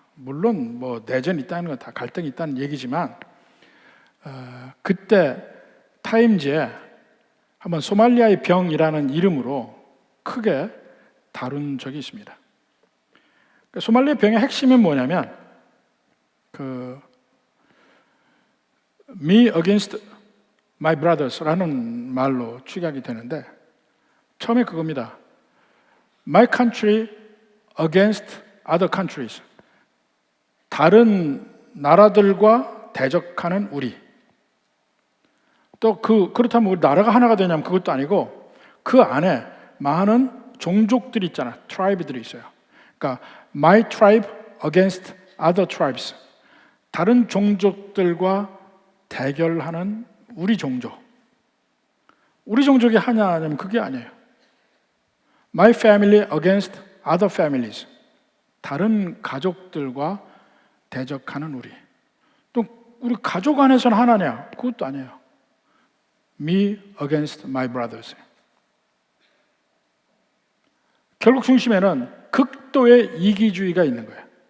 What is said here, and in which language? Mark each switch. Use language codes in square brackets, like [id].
[ko] 물론 뭐 내전이 있다는 건 다 갈등이 있다는 얘기지만 그때 타임즈에 한번 소말리아의 병이라는 이름으로 크게 다룬 적이 있습니다. 소말리아 병의 핵심은 뭐냐면 [en] Me against my brothers [ko] 라는 말로 축약이 되는데 처음에 그겁니다. [en] My country against other countries. [ko] 다른 나라들과 대적하는 우리. 또 그렇다면 우리 나라가 하나가 되냐면 그것도 아니고 그 안에 많은 종족들이 있잖아. 트라이브들이 있어요. 그러니까 [en] my tribe against other tribes. [ko] 다른 종족들과 대결하는 우리 종족. 우리 종족이 하냐면 그게 아니에요. [en] My family against other families. [ko] 다른 가족들과 대적하는 우리. 또 우리 가족 안에서는 하나냐? 그것도 아니에요. [en] Me against my brothers. [ko] 결국 중심에는 극도의 이기주의가 있는 거예요.